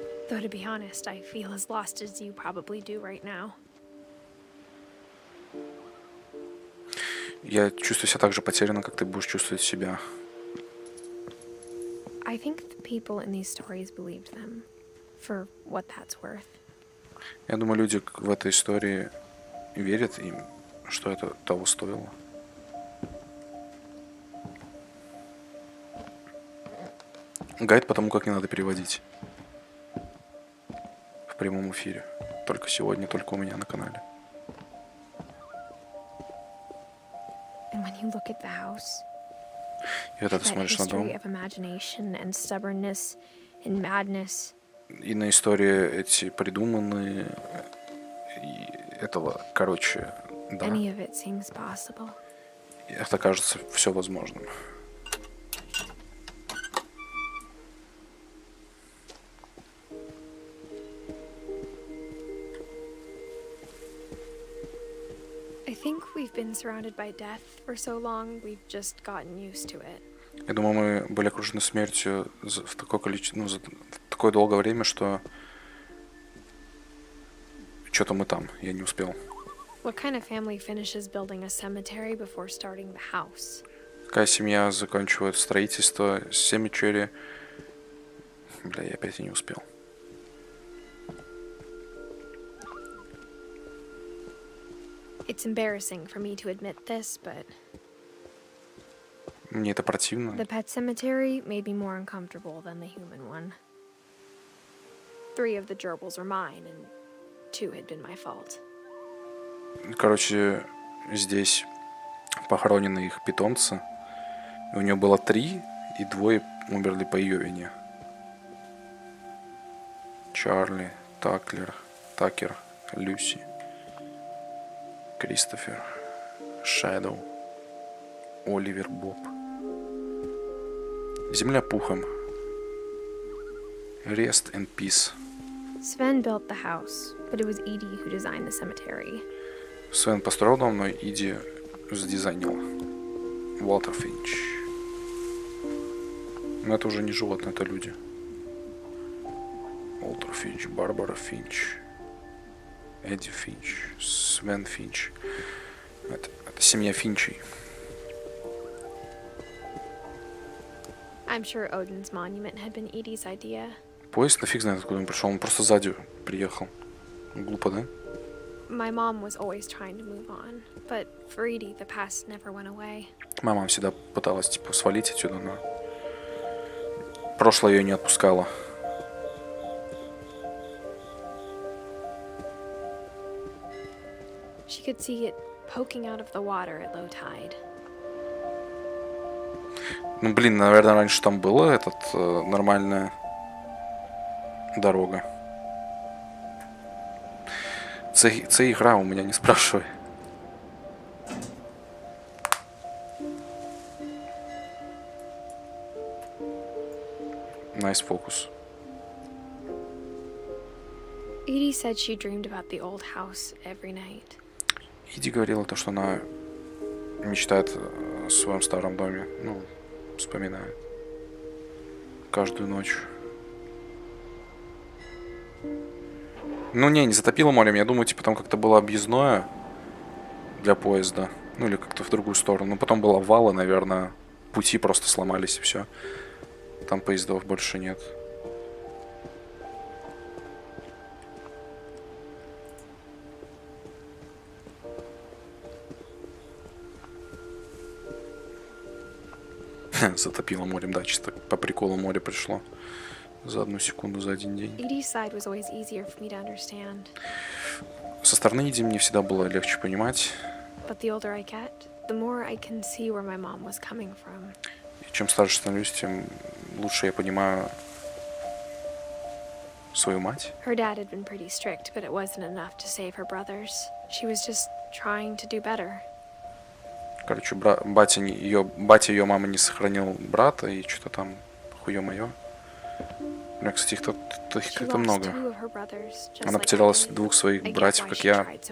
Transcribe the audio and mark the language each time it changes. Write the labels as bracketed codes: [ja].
[en] Though to be honest, I feel as lost as you probably do right now. [ru] Я чувствую себя так же потерянно, как ты будешь чувствовать себя. [en] I think the people in these stories believed them, for what that's worth. [ru] Я думаю, люди в этой истории верят им, что это того стоило. Гайд по тому, как не надо переводить. В прямом эфире. Только сегодня, только у меня на канале. [en] And when you look at the house, [ru] И когда ты [en] that [ru] смотришь на дом, [en] history of imagination and stubbornness and madness, [ru] и на истории эти придуманные, и этого, короче, да, [en] any of it seems possible. [ru] это кажется все возможным. [en] I think we've been surrounded by death for so long, we've just gotten used to it. [ru] Я думаю, мы были окружены смертью в такое количество, ну, за такое долгое время, что что-то мы там, я не успел. [en] What kind of family finishes building a cemetery before starting the house? [ru] Какая семья заканчивает строительство cemetery? Бля, я опять и не успел. [en] It's embarrassing for me to admit this, but [ru] Мне это противно. [en] the pet cemetery made me more uncomfortable than the human one. 3 of the gerbils are mine, and 2 had been my fault. [ru] Короче, здесь похоронены их питомцы. И у нее было 3, и 2 умерли по ее вине. Чарли, Такер, Люси, Кристофер, Шэдоу, Оливер, Боб. Земля пухом. [en] Rest in peace. Sven built the house, but it was Edie who designed the cemetery. [ru] Свен построил дом, но Иди задизайнила. Уолтер Финч. Но это уже не животные, это люди. Уолтер Финч, Барбара Финч, Эдди Финч, Свен Финч. Это семья Финчей. [en] I'm sure Odin's monument had been Edie's idea. [ru] Поезд нафиг знает, откуда он пришел. Он просто сзади приехал. Глупо, да? [en] My mom was always trying to move on, but for Edie, the past never went away. [ru] Мама всегда пыталась, типа, свалить отсюда, но прошлое ее не отпускало. [en] She could see it poking out of the water at low tide. [ru] Ну, блин, наверное, раньше там была нормальная дорога. Це игра, у меня не спрашивай. [en] Nice focus. Edie said she dreamed about the old house every night. [ru] Иди говорила то, что она мечтает о своем старом доме. Ну, вспоминает. Каждую ночь. Ну, не затопило морем. Я думаю, типа там как-то было объездное для поезда. Ну, или как-то в другую сторону. Но потом был обвал, и, наверное, пути просто сломались, и все. Там поездов больше нет. Затопило морем, да, чисто по приколу море пришло. За 1 секунду, за 1 день. [en] Edie's side was always easier for me to understand. [ru] Со стороны Иди мне всегда было легче понимать. [en] But the older I get, the more I can see where my mom was coming from. [ru] И чем старше становлюсь, тем лучше я понимаю свою мать. [en] Her dad had been pretty strict, but it wasn't enough to save her brothers. She was just trying to do better. [ru] Короче, батя ее мама не сохранил брата, и что-то там хуё-моё. У меня, кстати, их как-то много. Она потеряла двух своих братьев, как я.